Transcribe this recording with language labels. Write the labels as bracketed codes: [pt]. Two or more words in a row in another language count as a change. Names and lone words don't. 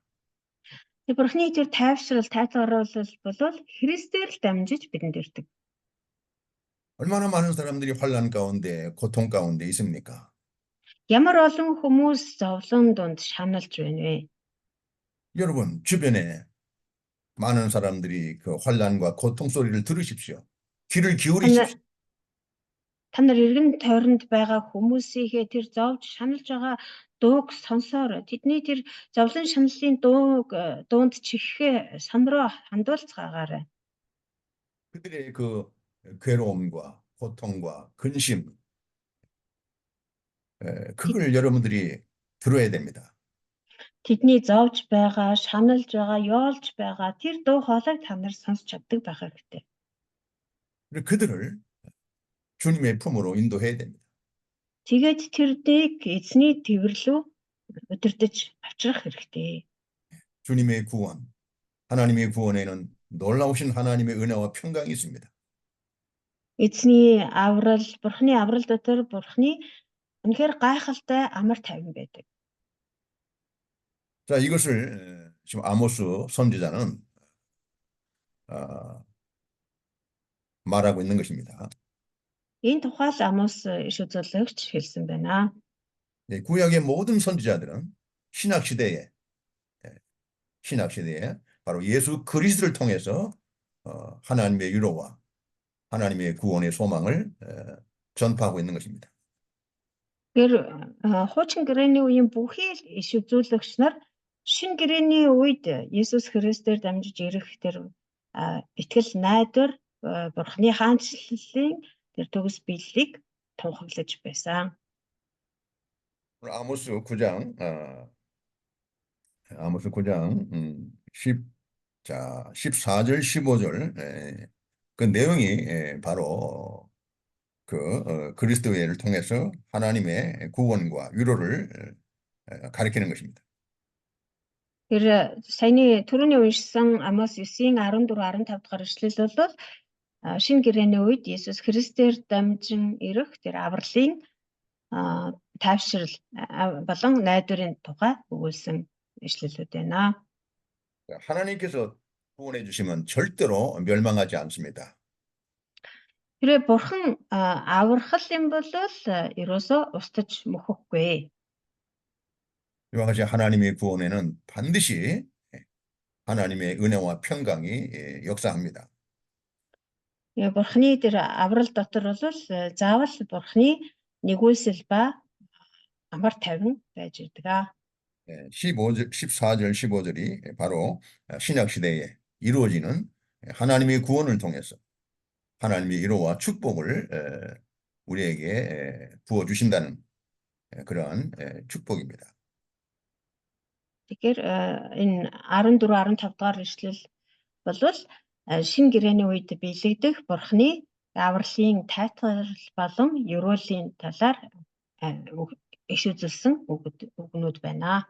[mn] Бурхны тэр тайвшрал, тайлгаруулал бол Христээр л дамжиж бидэнд ирдэг. [ko] 얼마나 많은 사람들이 환난 가운데 고통 가운데 있습니까? [mn] Ямар олон хүмүүс зовлон дунд шаналж байна вэ? [ko] 여러분 주변에 많은 사람들이 그 환난과 고통 소리를 들으십시오. 귀를 기울이십시오. [mn] Та нар эргэн тойронд байгаа хүмүүсийнхээ тэр зовж шаналж байгаа дууг сонсоор тэдний тэр зовлон шаналлын дуунд чихээ санруу хандуулцгаагаарай. [ko] 그들의 그 괴로움과 고통과 근심 그걸 여러분들이 들어야 됩니다. [mn] Тэдний зовж байгаа, шаналж байгаа, ёолж байгаа тэр дуу хоолойг та нар сонсч чаддаг байх хэрэгтэй. [ko] 그들을 주님의 품으로 인도해야 됩니다. [mn] Тэгээд тэрнийг эзний тэрвэрлүү удирдах авчрах хэрэгтэй. [ko] 주님의 구원, 하나님의 구원에는 놀라우신 하나님의 은혜와 평강이 있습니다. [mn] Эзний аврал, Бурхны аврал дотор Бурхны үнэхээр гайхалтай амар тайван байдаг. [ko] 자, 이것을 지금 아모스 선지자는 말하고 있는 것입니다. [mn] Энэ тухай л Амос иш үзүүлэгч хэлсэн байна. [ko] 구약의 모든 선지자들은 신약 시대에 바로 예수 그리스도를 통해서 하나님의 위로와 하나님의 구원의 소망을 전파하고 있는 것입니다. [mn] Тэр хуучин гэрээний үеийн бүхий л иш үзүүлэгч нар шинэ гэрээний үед Есүс Христээр дамжиж ирэх тэр итгэл найдвар Бурхны хаанчлалын тэр төгс биеллийг тунхаглаж байсан. [ko] 오늘 아모스 9장 14절 15절 그 내용이 바로 그 그리스도를 통해서 하나님의 구원과 위로를 가리키는 것입니다. [mn] Тэр саяны түрүүний уншсан Амос 9-ийн 14 15 дахь эшлэл бол шинэ гэрээний үед Есүс Христээр дамжин ирэх тэр авралын тайвшрал болон найдварын тухай өгүүлсэн эшлэлүүд байна. [ko] 하나님께서 구원해 주시면 절대로 멸망하지 않습니다. [mn] Тэр бурхан аврахал юм бол ерөөсөө устж мөхөхгүй. [ko] 이와 같이 하나님의 구원에는 반드시 하나님의 은혜와 평강이 역사합니다. [mn] Бурханы тэр аврал дотор бол заавал бурханы нэгүүлсэл ба амар тайван байж ирдэг. [ko] 14절 15절이 바로 신약 시대에 이루어지는 하나님의 구원을 통해서 하나님의 위로와 축복을 우리에게 부어 주신다는 그러한 축복입니다. [mn] Тэгэхээр энэ 14 15 дугаар эшлэл бол шинэ гэрээний үед биелэгдэх бурханы авралын тайлбар болон ерөөлийн талаар иш үзүүлсэн үгнүүд байна.